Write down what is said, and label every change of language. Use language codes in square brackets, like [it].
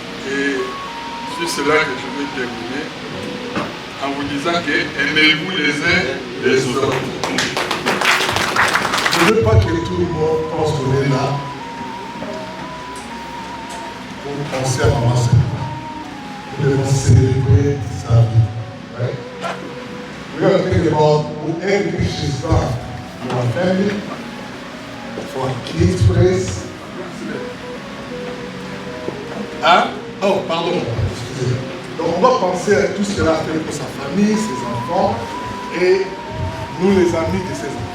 [fr] Et c'est cela que je vais terminer en vous disant que aimez-vous les uns les autres. Je ne veux pas que tout le monde pense qu'on est là pour penser à maman seulement. Nous devons célébrer sa vie. [en] Right? We are thinking about everything she's done for our family, for our kids' place. [fr] Hein? Oh, pardon. Excusez. Donc on va penser à tout ce qu'elle a fait pour sa famille, ses enfants et nous les amis de ses enfants.